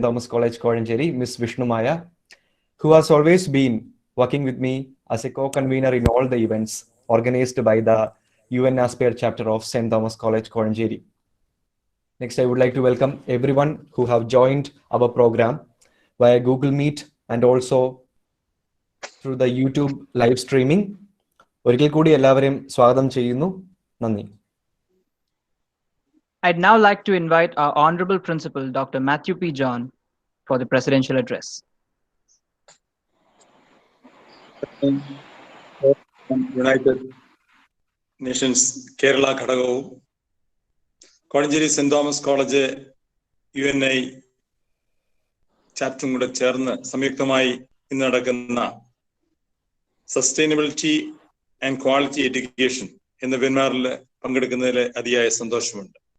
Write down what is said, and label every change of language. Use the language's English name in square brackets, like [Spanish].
[English] Thomas College, Koranjeri, Miss Vishnu Maya, who has always been working with me as a co-convener in all the events organized by the UN Aspire chapter of St. Thomas College, Koranjeri. Next, I would like to welcome everyone who have joined our program via Google Meet and also through the YouTube live streaming. [Malayalam] ഒരിക്കൽ കൂടി എല്ലാവരെയും സ്വാഗതം ചെയ്യുന്നു. നന്ദി. [English] I'd now like to invite our Honorable Principal, Dr. Matthew P. John, for the presidential address. [Malayalam] United Nations Kerala ഘടകവും Kozhencherry saint Thomas college UNI ചാപ്റ്ററും കൂടെ ചേർന്ന് സംയുക്തമായി ഇന്ന് നടക്കുന്ന സസ്റ്റൈനബിലിറ്റി ആൻഡ് ക്വാളിറ്റി എഡ്യൂക്കേഷൻ എന്ന വെബിനാറിൽ പങ്കെടുക്കുന്നതിൽ അതിയായ സന്തോഷമുണ്ട്.